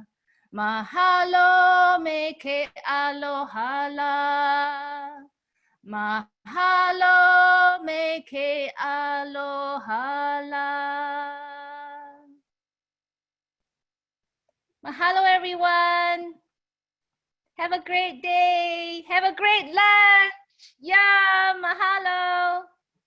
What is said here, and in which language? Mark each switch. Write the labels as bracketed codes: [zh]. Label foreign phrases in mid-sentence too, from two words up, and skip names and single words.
[haw] Mahalo me ke alohala. Mahalo me ke alohala. [en] Mahalo, everyone. Have a great day. Have a great lunch. Yeah, mahalo.